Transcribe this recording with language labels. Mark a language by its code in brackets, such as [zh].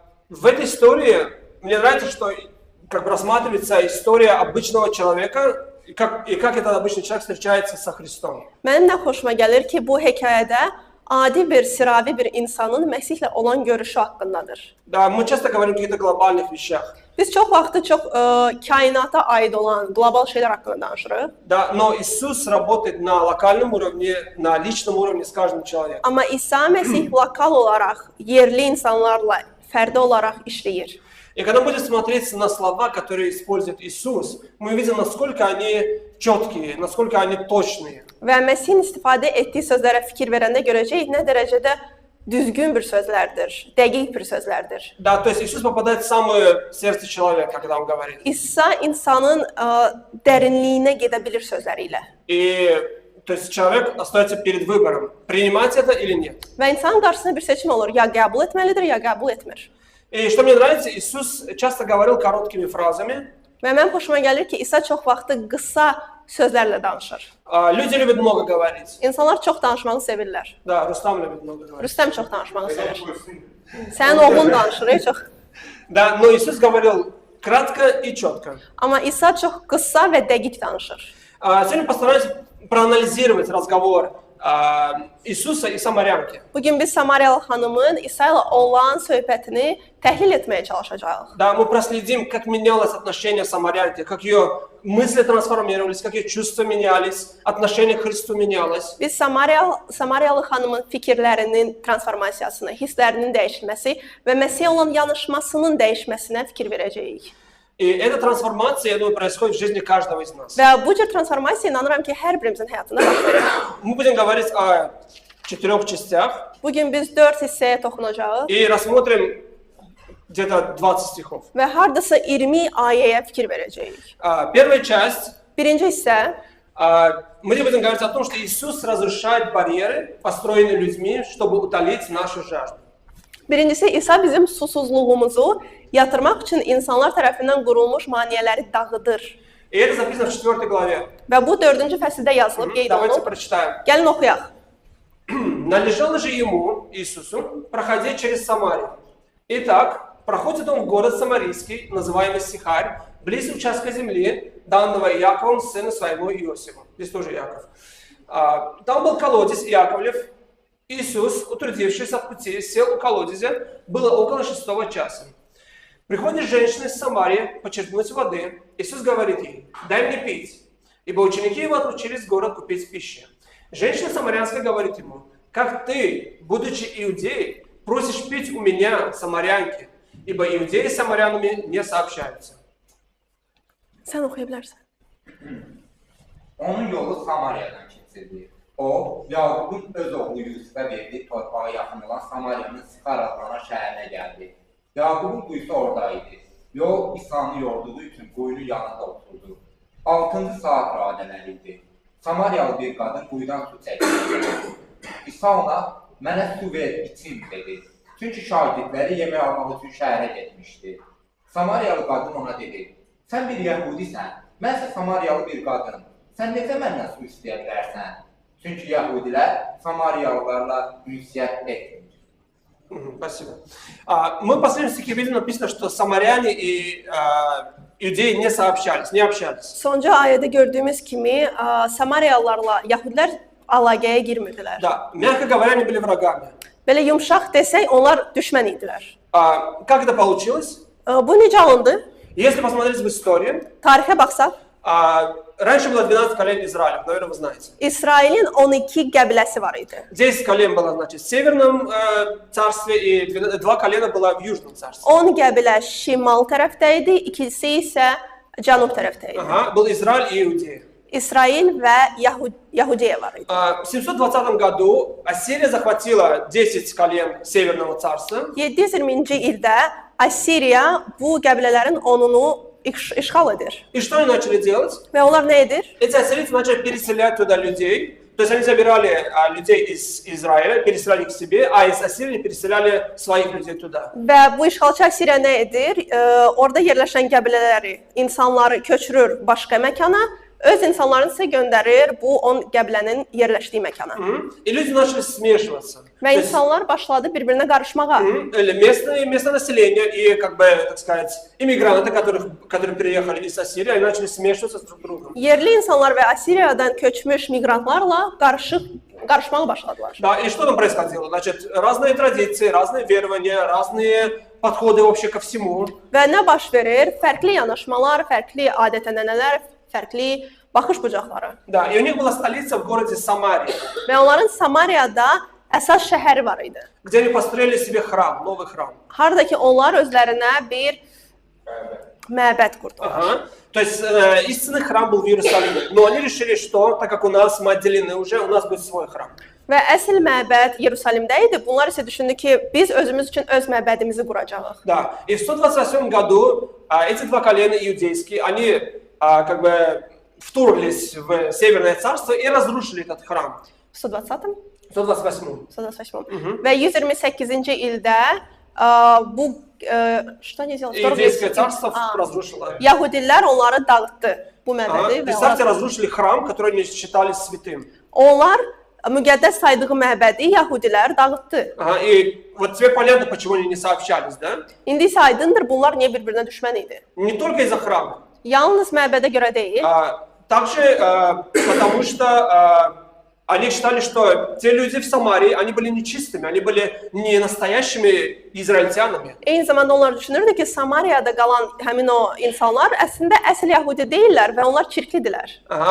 [ru] В этой истории мне нравится, что как бы рассматривается история обычного человека и как этот обычный человек встречается со Христом. [az] Mənim də xoşuma gəlir ki, bu hekayədə adi bir, sıravi bir insanın Məsihlə olan görüşü haqqındadır. [ru] Да, мы часто говорим о каких-то глобальных вещах. [az] Biz çox vaxtı kainata aid olan qlobal şeylər haqqında danışırıq. [ru] Да, но Иисус работает на локальном уровне, на личном уровне с каждым человеком. [az] Amma İsa Məsih lokal olaraq, yerli insanlarla fərdi olaraq işləyir. [ru] И когда мы будем смотреть на слова, которые использует Иисус, мы видим, насколько они четкие, насколько они точные. [az] Və Məsihin istifadə etdiyi sözlərə fikir verəndə görəcəyik nə dərəcədə düzgün bir sözlərdir, dəqiq bir sözlərdir. [ru] Да, то есть Иисус попадает в самое сердце человека, когда Он говорит. [az] İsa insanın dərinliyinə gedə bilir sözləri ilə. [ru] И то есть человек остается перед выбором, принимать это или нет. [az] Və insanın qarşısında bir seçim olur, ya qəbul etməlidir, ya qəbul etmir. [ru] И что мне nравится, Иисус часто говорил короткими фразами. [az] Və mənim xoşuma gəlir ki, İsa çox vaxtı qısa sözlərlə danışır. [ru] Люди любят много говорить. [az] İnsanlar çox danışmağı sevirlər. [ru] Да, Рустам любит много говорить. [az] Rüstəm çox danışmağı sevir. Sənin oğlun danışır, çox. [ru] Да, но Иисус говорил кратко и четко. [az] Amma İsa çox qısa və dəqiq danışır. [ru] Сегодня постараюсь проанализировать разговор Иисуса и самарянки. [az] Bugün biz Samariyalı xanımın İsa ilə olan söhbətini təhlil etməyə çalışacağıq. [ru] Да, мы проследим, как менялось отношение самарянки, как ее мысли трансформировались, как ее чувства менялись, отношение к Христу менялось. [az] Biz Samariyalı xanımın fikirlərinin transformasiyasına, hisslərinin dəyişməsi və Məsihə olan yanaşmasının dəyişməsinə fikir verəcəyik. [ru] И эта трансформация, я думаю, происходит в жизни каждого из нас. [az] Və bu cür transformasiya inanıram ki, hər birimizin həyatında baş verir. [ru] Мы будем говорить о 4 частях. [az] Bugün biz 4 hissəyə toxunacağıq [ru] И рассмотрим где-то 20 стихов. [az] və hardasa 20 ayəyə fikir verəcəyik. [ru] Первая часть. [az] Birinci hissə, [ru] Мы будем говорить о том, что Иисус разрушает барьеры, построенные людьми, чтобы утолить нашу жажду. [az] birincisi İsa bizim susuzluğumuzu yatırmaq üçün insanlar tərəfindən qurulmuş maneələri dağıdır. [ru] И это записано в 4 главе. [az] Və bu 4-cü fəsildə yazılıb, qeyd [ru] Давайте [az] olunub. [ru] прочитаем. [az] Gəlin oxuyaq. [ru] Належало же ему, Иисусу, проходить через Самарию. Итак, проходит он в город Самарийский, называемый Сихарь, близ участка земли, данного Иаковом, сына своего Иосифа. Здесь тоже Иаков. Там был колодец Иаковлев. Иисус, утрудившись от пути, сел у колодезя, было около 6 часа. Приходит женщина из Самарии почерпнуть воды. Иисус говорит ей: дай мне пить, ибо ученики его отлучились в город купить пищи. Женщина самарянская говорит ему: как ты, будучи иудеей, просишь пить у меня, самарянки, ибо иудеи с самарянами не сообщаются. [az] Sən oxuya bilərsən. Onun yolu Samariyadan keçirdi. O, Yaqubun öz oğlu Yusuf'a verdiği torpağa yaxın olan Samariyanın Sixar adlanan şəhərinə gəldi. Yaqubun quyusu oradaydı. Yol İsa'nı yorduğu üçün quyunun yanında oturdu. 6-cı saat radələriydi. Samariyalı bir qadın quyudan su çəkdi. İsa ona, mənə su ver, içim, dedi. Çünki şagirdləri yemək almaq üçün şəhərə getmişdi. Samariyalı qadın ona dedi: sən bir Yahudisən, mən isə Samariyalı bir qadınım. Sən necə məndən su istəyə bilərsən? Çünki Yahudilər Samariyalılarla ünsiyyət etmir. [ru] Спасибо. Мы в последнем стихе видим, написано, что самаряне и иудеи не сообщались, не общались. [az] Sonuncu ayədə gördüyümüz kimi Samariyalılarla Yahudilər əlaqəyə girmirdilər. [ru] Да, мягко говоря, они были врагами. [az] Belə yumşaq desək, onlar düşmən idilər. [ru] Как это получилось? [az] Bu necə alındı? [ru] Если посмотреть в историю, [az] Tarixə baxsaq, [ru] раньше было 12 колен Израиля, наверное, вы знаете. [az] İsrailin 12 qəbiləsi var idi. [ru] 10 колен было, значит, в Северном царстве, и 2 колена было в Южном царстве. [az] 10 qəbilə şimal tərəfdə idi, ikisi isə cənub tərəfdə idi. [ru] Ага, был Израиль и Иудея. [az] İsrail və Yahudiya var idi. [ru] В 720 году Ассирия захватила 10 колен Северного царства. [az] 720-ci ildə Assiriya bu qəbilələrin 10-unu işğal edir. [ru] И что они начали делать? [az] Və onlar nə edir? [ru] Эти ассирийцы начали переселять туда людей. То есть они забирали людей из Израиля, переселяли их к себе, а из Ассирии переселяли своих людей туда. [az] Və bu işğalçı Assiriya nə edir? Orada yerləşən qəbilələri, insanları köçürür başqa məkana, öz insanlarını isə göndərir bu 10 qəbilənin yerləşdiyi məkana. [ru] И люди начали смешиваться. [az] Və insanlar başladı bir-birinə qarışmağa. [ru] Местное население и, как бы, так сказать, иммигранты, которые переехали из Ассирии, они начали смешиваться друг с другом. [az] Yerli insanlar və Assiriyadan köçmüş miqrantlarla qarışmağa başladılar. [ru] Да, и что там происходило? Значит, разные традиции, разные верования, разные подходы вообще ко всему. [az] Və nə baş verir? Fərqli yanaşmalar, fərqli adət-ənənələr, fərqli baxış bucaqları. [ru] Да, и у них была столица в городе Самария, [az] Və onların Samariyada əsas şəhəri var idi. [ru] где они построили себе храм, новый храм. [az] Harda ki onlar özlərinə bir məbəd qurdular. [ru] Ага. То есть истинный храм был в Иерусалиме. Но они решили, что так как у нас мы отделены уже, у нас будет свой храм. [az] Və əsl məbəd Yeruşalimdə idi. Bunlar isə düşündü ki, biz özümüz üçün öz məbədimizi quracağıq. [ru] Да. И в 128 году эти 2 колена иудейские, они как бы вторглись в Северное царство и разрушили этот храм. [az] 120-ım? 128. 128. Və 128-ci ildə bu [ru] что они сделали? Иудейское царство разрушило. [az] Yahudilər onları dağıtdı bu məbədi və [ru] Представьте, разрушили храм, который они считали святым. [az] onlar müqəddəs saydığı məbədi Yahudilər dağıtdı. [ru] И вот тебе понятно, почему они не сообщались, да? [az] İndi isə aydındır bunlar niyə bir-birinə düşmən idi. [ru] Не только из-за храма. [az] Yalnız məbədə görə deyil. [ru] Также потому что они считали, что те люди в Самарии, они были нечистыми, они были не настоящими израильтянами. [az] Eyni zamanda onlar düşünürdü ki, Samariyada qalan həmin o insanlar əslində əsl Yahudi deyillər və onlar çirklidirlər.